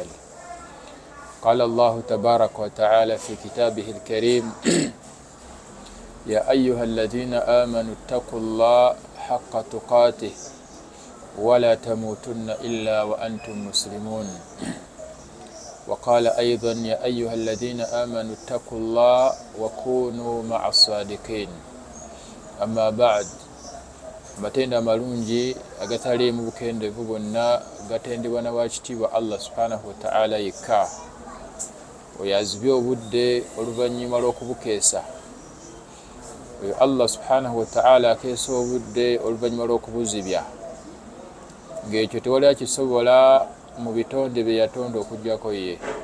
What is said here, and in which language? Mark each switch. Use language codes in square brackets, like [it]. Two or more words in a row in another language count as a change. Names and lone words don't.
[ar] قال الله تبارك وتعالى في كتابه الكريم: يا أيها الذين آمنوا اتقوا الله حق تقاته ولا تموتن إلا وأنتم مسلمون. وقال أيضا: يا أيها الذين آمنوا اتقوا الله وكونوا مع الصادقين. أما بعد، [lg] matenda malungi agataliimu bukendeevu bwonna gatendebwa na waakitiibwa Allah [ar] سبحانه وتعالى [lg] yekka, oyo azibye obudde oluvannyuma lw'okubukeesa. Oyo Allah [ar] سبحانه وتعالى [lg] akeesa obudde oluvannyuma lw'okubuzibya, ng'ekyo tewali akisobola mu bitonde bye yatonda okuggyako ye.